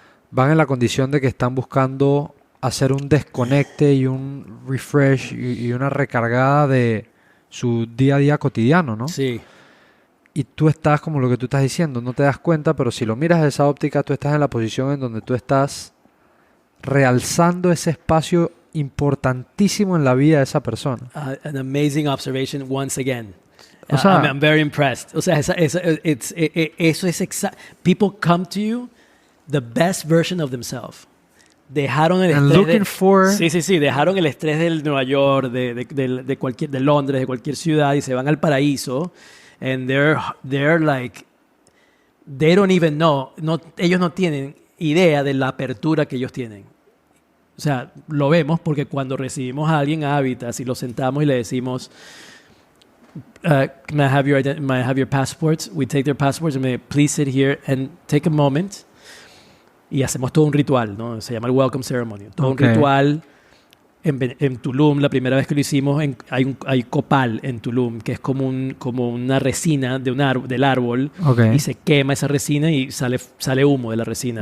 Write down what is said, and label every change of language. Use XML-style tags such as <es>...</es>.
<es>Van en la condición de que están buscando hacer un desconecte y un refresh y una recargada de su día a día cotidiano, ¿no? Sí. Y tú estás, como lo que tú estás diciendo, no te das cuenta, pero si lo miras de esa óptica, tú estás en la posición en donde tú estás realzando ese espacio importantísimo en la vida de esa persona.</es> <en>An amazing observation once again.</en> <es>O sea,</es> <en>I'm very impressed.</en> <es>O sea, eso es exacto.</es> <en>People come to you the best version of themselves.</en> <es>Dejaron el estrés dejaron el estrés del Nueva York, de Londres, de cualquier ciudad y se van al paraíso.</es> <en>And they're like, they don't even know.</en> <es>Ellos no tienen idea de la apertura que ellos tienen. O sea, lo vemos porque cuando recibimos a alguien a Habitats y lo sentamos y le decimos,</es> <en>may I have your passports? We take their passports and please sit here and take a moment.</en> <es>Y hacemos todo un ritual, ¿no? Se llama el Welcome Ceremony. Todo un ritual en Tulum, la primera vez que lo hicimos, hay copal en Tulum, que es como una resina del árbol,</es> <en>Ok.</en> <es>y se quema esa resina y sale humo de la resina</es>